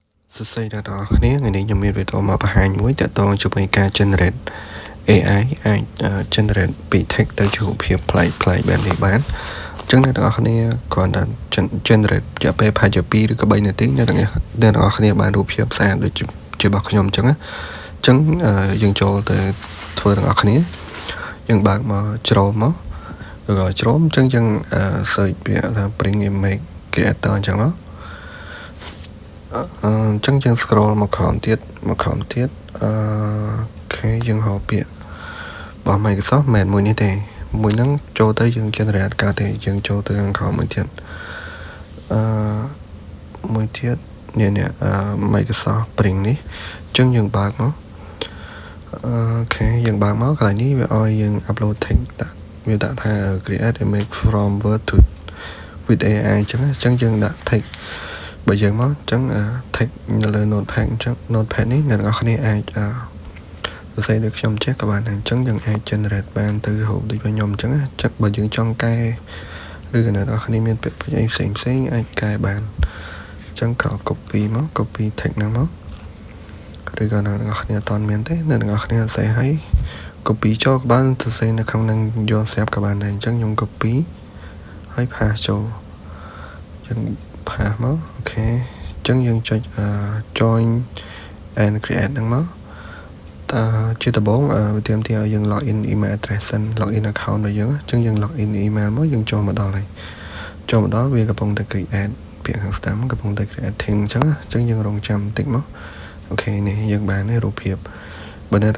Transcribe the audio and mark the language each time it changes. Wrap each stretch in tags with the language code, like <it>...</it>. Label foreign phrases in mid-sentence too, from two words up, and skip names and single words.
<km>សួស្តីអ្នកទាំងអស់គ្នាថ្ងៃនេះខ្ញុំមានវីដេអូមកបង្ហាញមួយទាក់ទងជាមួយការ</km> <en>generate AI</en> <km>អាច generate ពី text ទៅជារូបភាពប្លែកៗបែបនេះបានអញ្ចឹងអ្នកទាំងអស់គ្នាគ្រាន់តែ generate រយៈពេលប្រហែលជា2ឬក៏3នាទីអ្នកទាំងអស់គ្នាបានរូបភាពស្អាតដូចជារបស់ខ្ញុំអញ្ចឹងយើងចូលទៅធ្វើទាំងអស់គ្នាយើងបើកមកជ្រោមមកឬក៏ជ្រោមអញ្ចឹងយើង search ពាក្យថា</km> <en>bring image creator</en> <km>អញ្ចឹងមក អញ្ចឹងយើង scroll មកក្រោមទៀតអូខេយើងហៅពាក្យរបស់ Microsoft មិនមួយនេះទេមួយហ្នឹងចូលទៅយើង generate កើតទេយើងចូលទៅខាងក្រោមមួយទៀត មួយទៀតនេះMicrosoft Bring នេះអញ្ចឹងយើងបើកមកអូខេយើងបើកមកកន្លែងនេះវាឲ្យយើង</km> <en>upload text</en> <km>វាដាក់ថា</km> <en>create image from word to with AI</en> <km>អញ្ចឹងយើងដាក់ text បើយើងមកអញ្ចឹង text នៅលើ notepad អញ្ចឹង notepad នេះអ្នកនរគ្នាអាចសរសេរដូចខ្ញុំចេះក៏បានដែរអញ្ចឹងយើងអាច generate បានទៅរូបដូចខ្ញុំអញ្ចឹងចឹងបើយើងចង់កែឬក៏អ្នកនរគ្នាមាន ពាក្យពេចន៍ផ្សេងអាចកែបានអញ្ចឹងក៏ copy មក</km> <en>copy text</en> <km>ហ្នឹងមកឬក៏អ្នកនរគ្នាអត់មានទេអ្នកនរគ្នាសរសេរឲ្យ copy ចូលក៏បានសរសេរនៅក្នុងនឹងយកស្រាប់ក៏បានដែរអញ្ចឹងខ្ញុំ copy ហើយ paste ចូលយើងpaste មកអូខេអញ្ចឹងយើងចុច</km> <en>join and create</en> <km>ហ្នឹងមកជាដំបូងវាទាម ទារឲ្យយើង</km> <en>login email address</en> <km>សិន</km> <en>login account</en> <km>របស់យើងអញ្ចឹងយើង</km> <en>login email</en> <km>មកយើងចូលមកដល់ហើយចូលមកដល់វាកំពុងតែ create ពាក្យខាងស្ដាំកំពុងតែ creating អញ្ចឹងយើងរងចាំបន្តិចមកអូខេនេះយើងបានហើយរូបភាពបើអ្នក</km>